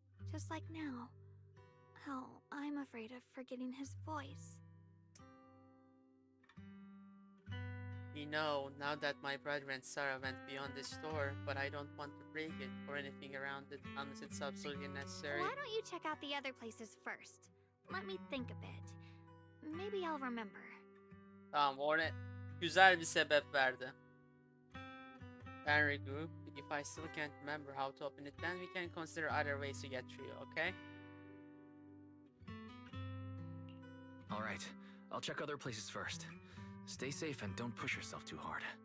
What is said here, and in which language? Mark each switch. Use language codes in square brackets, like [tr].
[en] Just like now, how I'm afraid of forgetting his voice. You know, now that my brother and Sarah went beyond the store, but I don't want to break it or anything around it unless it's absolutely necessary. Why don't you check out the other places first? Let me think a bit. Maybe I'll remember. [tr] Tamam, oraya güzel bir sebep verdi. [en] Then regroup. If I still can't remember how to open it, then we can consider other ways to get through, okay? Alright, I'll check other places first. Stay safe and don't push yourself too hard.